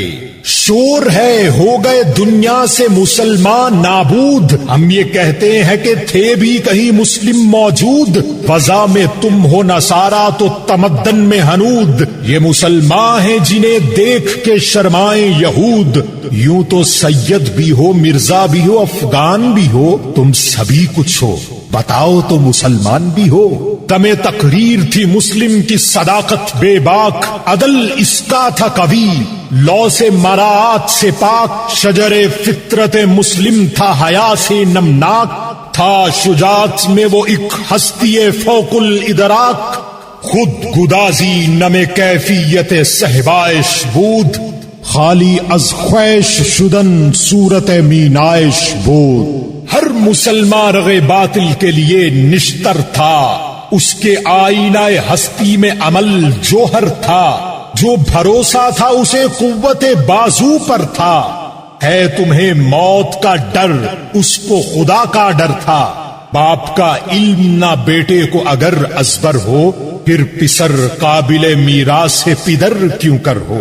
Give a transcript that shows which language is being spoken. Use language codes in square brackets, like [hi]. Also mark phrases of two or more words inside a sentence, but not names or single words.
[ur] شور ہے ہو گئے دنیا سے مسلمان نابود، ہم یہ کہتے ہیں کہ تھے بھی کہیں مسلم موجود، فضا میں تم ہو نصارا تو تمدن میں ہنود، یہ مسلمان ہیں جنہیں دیکھ کے شرمائیں یہود، یوں تو سید بھی ہو مرزا بھی ہو افغان بھی ہو، تم سبھی کچھ ہو، بتاؤ تو مسلمان بھی ہو۔ تمہیں تقریر تھی مسلم کی صداقت بے باک، عدل اس کا تھا قوی، لو سے مراعات سے پاک، شجر فطرت مسلم تھا حیا سے نمناک، تھا شجاعت میں وہ ایک ہستی فوق الادراک، [fa] خود گدازی نم کیفیت صحبائش بود، خالی از خواہش شدن صورت مینائش بود۔ [ur] ہر مسلمان رغ باطل کے لیے نشتر تھا، اس کے آئینہ ہستی میں عمل جوہر تھا، جو بھروسہ تھا اسے قوت بازو پر تھا، ہے تمہیں موت کا ڈر اس کو خدا کا ڈر تھا، باپ کا علم نہ بیٹے کو اگر ازبر ہو، پھر پسر قابل میراث سے پدر کیوں کر ہو۔